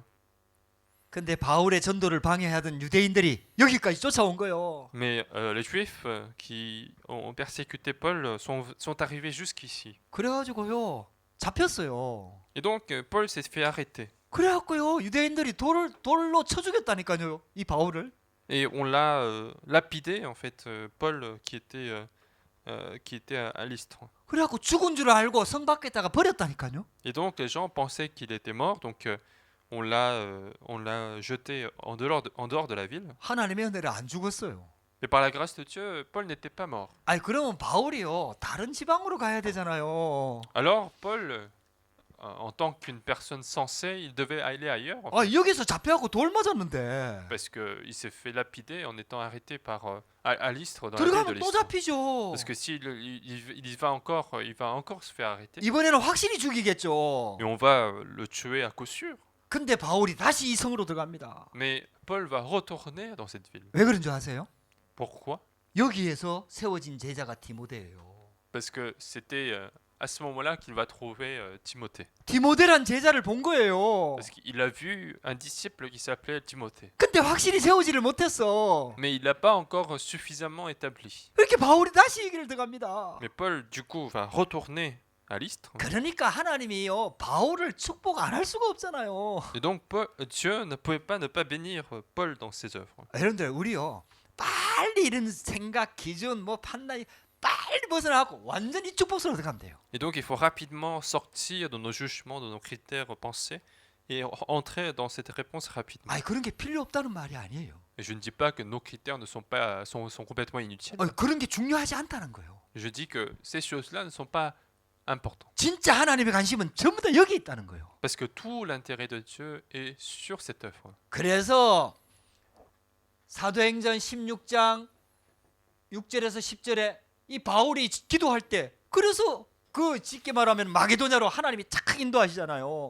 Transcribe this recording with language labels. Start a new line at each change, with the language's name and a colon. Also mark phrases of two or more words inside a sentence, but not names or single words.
Korean: 근데 바울의 전도를 방해하던 유대인들이 여기까지 쫓아온 거예요.
French: Mais les Juifs qui ont persécuté Paul sont arrivés jusqu'ici.
Korean: 그래가지고요 잡혔어요.
French: Et donc Paul s'est fait arrêter.
Korean: 그래갖고요 유대인들이 돌로 쳐 죽였다니까요 이 바울을.
French: Et on l'a lapidé en fait, Paul qui était à Lystre.
Korean: 그래갖고 죽은 줄 알고 성 밖에다가 버렸다니까요.
French: Et donc les gens pensaient qu'il était mort, donc on l'a jeté en dehors de la ville.
Korean: 하나님의 은혜를 안 죽었어요.
French: Mais par la grâce de Dieu, Paul n'était pas mort.
Korean: 아니 그러면 바울이요 다른 지방으로 가야 되잖아요.
French: Alors Paul en tant qu'une personne sensée, il devait aller ailleurs en 아, fait,
Korean: 여기서 잡혀갖고 돌 맞았는데
French: parce qu'il s'est fait lapider en étant arrêté par à Lystre, dans la ville de
Korean: 들어가면 또
French: Lystre.
Korean: 잡히죠.
French: Parce que s'il il il va encore se faire arrêter
Korean: 이번에는 확실히 죽이겠죠.
French: et on va le tuer à coup sûr.
Korean: 근데 바울이 다시 이 성으로 들어갑니다.
French: Mais Paul va retourner dans cette ville.
Korean: 왜 그런 줄 아세요?
French: Pourquoi?
Korean: 여기에서 세워진 제자가 디모데예요.
French: Parce que c'était à ce moment-là qu'il va trouver Timothée.
Korean: 디모데란 제자를 본 거예요.
French: Parce qu'il a vu un disciple qui s'appelait Timothée.
Korean: 근데 확실히 세우지를 못했어.
French: Mais il l'a pas encore suffisamment établi.
Korean: 이렇게 바울이 다시 이 길을 들어갑니다.
French: Mais Paul, du coup, va retourner à Lystre.
Korean: 그러니까 하나님이요 바울을 축복 안 할 수가 없잖아요.
French: Et donc Dieu ne pouvait pas ne pas bénir Paul dans ses œuvres.
Korean: 여러분들 우리요 빨리 이런 생각 기준 뭐 판단이 빨리 벗어나고 완전히 축복으로 들어가면 돼요.
French: Et donc il faut rapidement sortir de nos jugements, de nos critères pensés et entrer dans cette réponse rapidement.
Korean: 아니 그런 게 필요 없다는 말이 아니에요.
French: Et je ne dis pas que nos critères ne sont pas sont complètement inutiles.
Korean: 그런 게 중요하지 않다는 거예요.
French: Je dis que ces choses-là ne sont pas importantes.
Korean: 진짜 하나님의 관심은 전부 다 여기 있다는 거예요.
French: Parce que tout l'intérêt de Dieu est sur cette œuvre.
Korean: 그래서 사도행전 16장 6절에서 10절에 이 바울이 기도할 때 그래서 그 쉽게 말하면 마게도냐로 하나님이 착 인도하시잖아요.